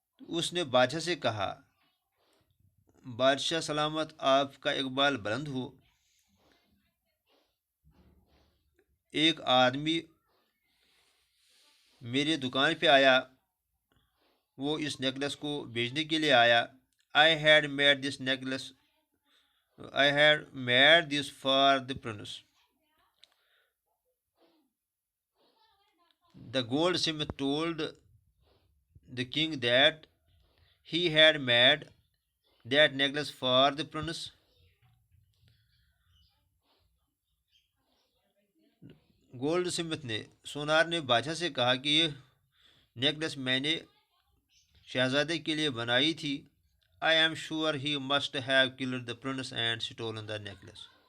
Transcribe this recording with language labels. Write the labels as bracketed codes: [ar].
[hi] उसने बादशाह से कहा, बादशाह सलामत, आपका इकबाल बुलंद हो। एक आदमी मेरी दुकान पे आया, वो इस नेकलेस को बेचने के लिए आया। [en] I had made this necklace I had made this for the prince. The goldsmith told the king that he had made that necklace for the prince. [hi] Gold Smith ने, सोनार ने बादशाह से कहा कि ये नेकलेस मैंने शहजादे के लिए बनाई थी। [en] I am sure he must have killed the prince and stolen the necklace.